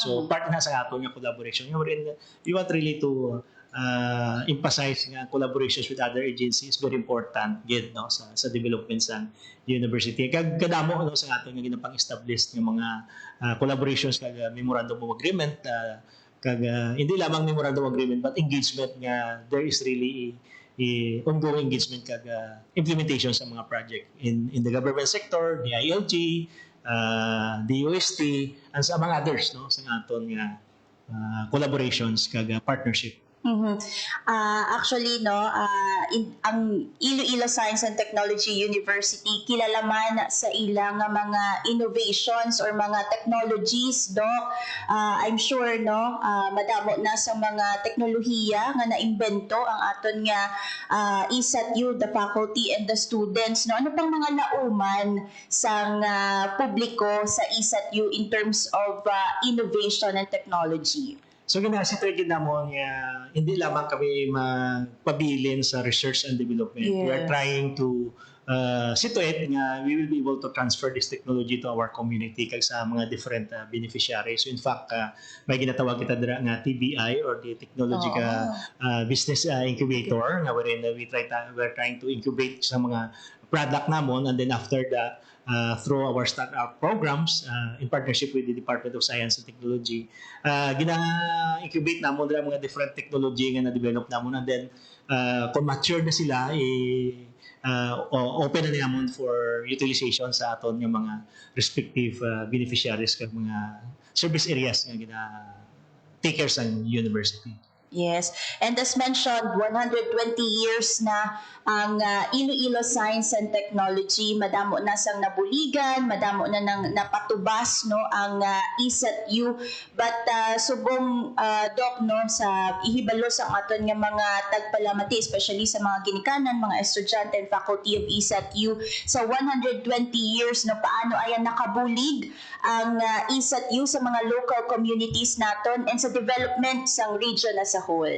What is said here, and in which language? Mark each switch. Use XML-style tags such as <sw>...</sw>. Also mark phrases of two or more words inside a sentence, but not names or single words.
<en>So part</en> <hil>na sa ato yung</hil> <en>collaboration. We want really to emphasize nga collaborations with other agencies very important</en> <hil>gid no sa</hil> <en>development sa university.</en> <hil>Kadamo no sa ato nga ginapang-establish ng mga</hil> <en>collaborations kag memorandum of agreement</en> <hil>kag hindi lamang</hil> <en>memorandum of agreement but engagement nga there is really ongoing engagement kag implementation</en> <hil>sa mga</hil> <en>project in the government sector, the ILG, the UST, and</en> <hil>sa mga</hil> <en>others</en> <hil>no sa aton nga</hil> <en>collaborations kag partnership.</en> <hil>Actually, no, ang Iloilo Science and Technology University kilala man sa ilang mga</hil> <en>innovations or</en> <hil>mga technologies, Doc.</hil> <en>I'm sure,</en> <hil>no, madamo na sa mga teknolohiya nga naimbento ang aton nga ISAT-U,</hil> <en>the faculty and the students.</en> <hil>No, ano pang mga nauman sa publiko sa ISAT-U</hil> <en>in terms of innovation and technology?</en> <hil>So ginasitwagin namon hindi lamang kami magpabilin sa</hil> <en>research and development. We are trying to situate nga we will be able to transfer this technology to our community</en> <hil>kag sa mga</hil> <en>different beneficiaries. So in fact,</en> <hil>may ginatawag kita dira nga TBI or the Technology Business Incubator nga</hil> <en>wherein we're trying to incubate</en> <hil>sa mga product namon,</hil> <en>and then after that through our startup programs in partnership with the Department of Science and Technology,</en> <hil>gina-incubate namon dira mga</hil> <en>different technology</en> <hil>nga na-develop namon,</hil> <en>and then</en> <hil>kung mature na sila open na namon</hil> <en>for utilization</en> <hil>sa aton yung mga</hil> <en>respective beneficiaries</en> <hil>kag mga</hil> <en>service areas</en> <hil>nga gina-takers ang university.</hil> <en>Yes. And as mentioned, 120 years</en> <hil>na ang</hil> <en>Iloilo Science and Technology.</en> <hil>Madamo na sang nabuligan, madamo na nang napatubas no ang ISAT-U. But subong Doc no sa ihibalo sa aton nga mga tagpalamati, especially sa mga ginikanan, mga estudyante</hil> <en>and faculty of ISAT-U</en> <hil>sa 120 years no paano ayan nakabulig ang ISAT-U sa mga</hil> <en>local communities</en> <hil>naton and sa development sang region</hil> <en>as a whole.</en>